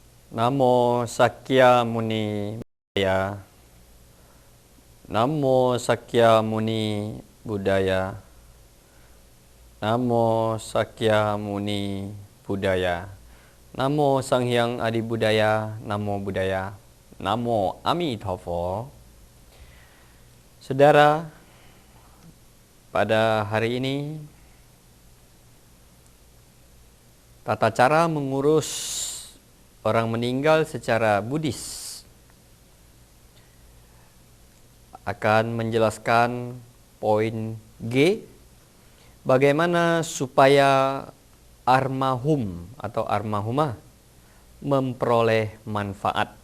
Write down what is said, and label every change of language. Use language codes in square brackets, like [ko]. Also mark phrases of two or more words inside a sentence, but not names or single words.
[pi] Namo Sakya Muni Buddhaya. Namo Sakya Muni Buddhaya. Namo Sakya Muni Buddhaya. Namo Sang Hyang Adi Buddhaya. Namo Buddhaya. Namo Amitabha. [id] Saudara, pada hari ini tata cara mengurus orang meninggal secara Buddhis akan menjelaskan poin G, bagaimana supaya almarhum atau almarhumah memperoleh manfaat.